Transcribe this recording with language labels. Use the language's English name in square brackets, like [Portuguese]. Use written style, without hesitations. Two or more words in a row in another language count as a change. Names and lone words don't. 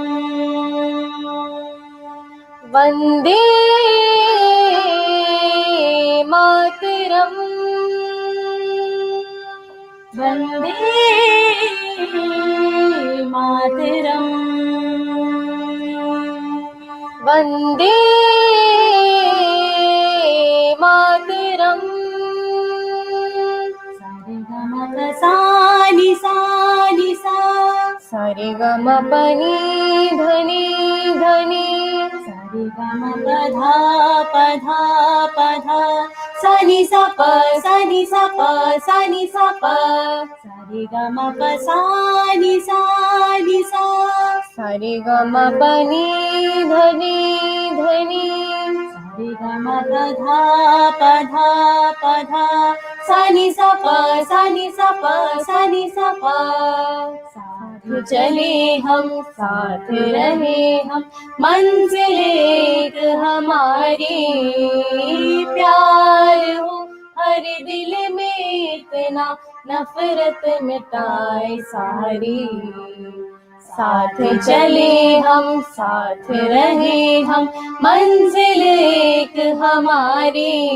[Sanskrit] वन्दे मातरम् वन्दे मातरम् वन्दे मातरम् सानि सानि सा सारेगमपनि धनि धनि सारेगमपधा पधा पधा सानि सा प सानि सा प सानि सा प सारेगमप सानि सानि सा सारेगमपनि धनि धनि सारेगमपधा पधा पधा सानि सा प सानि सा प [Hindi] सानि सा प साथ चले हम साथ रहे हम मंजिल एक हमारी प्यार हो हर दिल में इतना नफरत मिटाए सारी साथ चले हम साथ रहे हम मंजिल एक हमारी